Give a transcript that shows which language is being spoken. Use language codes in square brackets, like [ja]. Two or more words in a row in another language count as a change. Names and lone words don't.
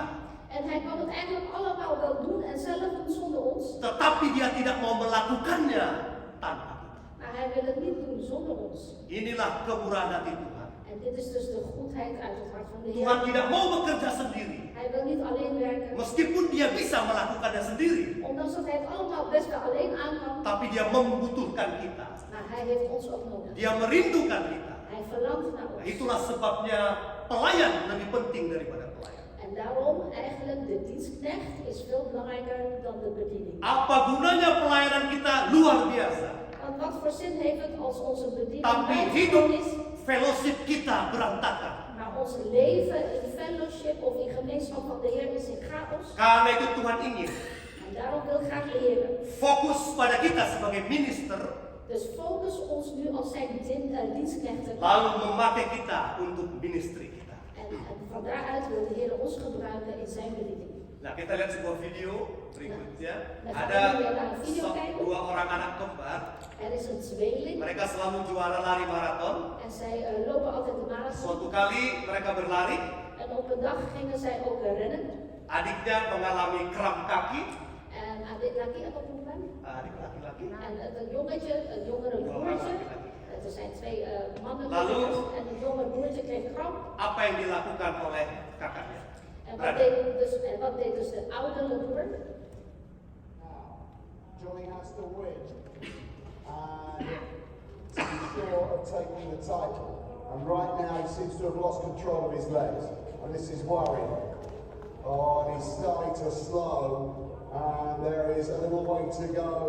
[nl] En Hij kan het eigenlijk allemaal wel doen en zelf doen zonder ons. [id] Tetapi dia tidak mau melakukannya tanpa kita. [nl] Maar Hij wil het niet doen zonder ons. [id] Inilah kemurahan hati Tuhan. [nl] En dit is dus de goedheid uit het hart van de Heer. [id] Tuhan tidak mau bekerja sendiri. [nl] Hij wil niet alleen werken. [id] Meskipun dia bisa melakukannya sendiri. [nl] Ondanks dat Hij het allemaal best wel alleen aan kan. [id] Tapi dia membutuhkan kita. [nl] Maar Hij heeft ons ook nodig. [id] Dia merindukan kita. [nl] Hij verlangt naar [id] Nah, [nl] ons. [id] itulah sebabnya pelayan lebih penting daripada pelayan. [nl] En daarom eigenlijk de dienstknecht is veel belangrijker dan de bediening. [id] Apa gunanya pelayanan kita luar biasa. [nl] Want wat voor zin heeft het als onze bediening [id] Tapi hidup [nl] buitengewoon is, [id] fellowship kita berantakan. [nl] maar ons leven in fellowship of in gemeenschap van de Heer is in chaos. [id] Karena itu Tuhan ingin [nl] En daarom wil graag de Heer. [id] fokus pada kita sebagai minister, [nl] Dus focus ons nu als zijn dienstknechten. [id] lalu memakai kita untuk ministry kita. [nl] En van daaruit wil de Heer ons gebruiken in zijn bediening. [id] Nah, kita lihat sebuah video berikutnya. Nah, Ada kita lihat video kijken. dua orang anak kembar. [nl] Er is een tweeling [id] Mereka selalu juara lari maraton. [nl] en zij lopen altijd de marathon. [id] Suatu kali mereka berlari, [nl] En op een dag gingen zij ook rennen. [id] adiknya mengalami kram kaki. En adik laki atau perempuan? Adik laki-laki. [nl] En het jongetje, het jongere broertje. Er zijn twee mannen [id] Lalu? [nl] en het jonge broertje kreeg kramp. [id] Apa yang dilakukan oleh kakaknya? [nl] En wat deed dus de oudere broer? [en] Johnny has to win and to be sure of taking the title. And right now he seems to have lost control of his legs. And this is worrying. Oh, and he's starting to slow. And there is a little way to go.